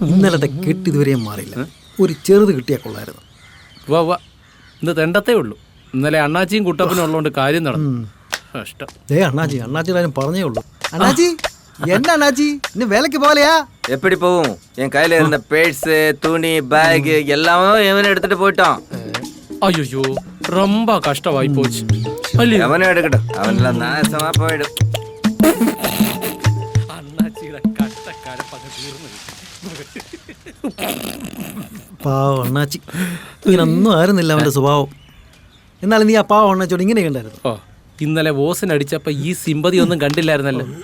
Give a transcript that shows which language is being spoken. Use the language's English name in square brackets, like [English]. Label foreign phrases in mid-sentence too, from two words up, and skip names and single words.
[Malayalam] ഇന്നലത്തെ കെട്ട് ഇതുവരെയും മാറിയില്ല. ഒരു ചെറുത് കിട്ടിയാൽ കൊള്ളായിരുന്നു. വാ ഇന്ന് തെണ്ടത്തേ ഉള്ളൂ. ഇന്നലെ അണ്ണാച്ചിയും കുട്ടപ്പനും ഉള്ളതുകൊണ്ട് കാര്യം നടന്നു. കഷ്ടം. അണ്ണാച്ചിയുടെ പറഞ്ഞേ ഉള്ളൂ. [Tamil] അണ്ണാച്ചി என்ன அண்ணாச்சி இன்னும் வேலைக்கு போகலையா? எப்படி போவோம்? என் கையில இருந்த பேட்ஸ், துணி, பேக் எல்லாமே எவனும் எடுத்துட்டு போயிட்டான். ஐயோ ரொம்ப கஷ்டமாயி போச்சு. அவனும் எடுக்கட்டும், அவனெல்லாம் நாசமா போயிடும். [Malayalam] അണ്ണാച്ചിയുടെ കഷ്ടക്കാരപ്പക തീർന്നു. പാവം അണ്ണാച്ചി, ഇങ്ങനൊന്നും ആയിരുന്നില്ല അവന്റെ സ്വഭാവം. എന്നാലും നീ ആ പാവം അണ്ണാച്ചോട് ഇങ്ങനെ കണ്ടായിരുന്നു. ഇന്നലെ ഓസനടിച്ചപ്പോ ഈ സിമ്പതി ഒന്നും കണ്ടില്ലായിരുന്നല്ലോ.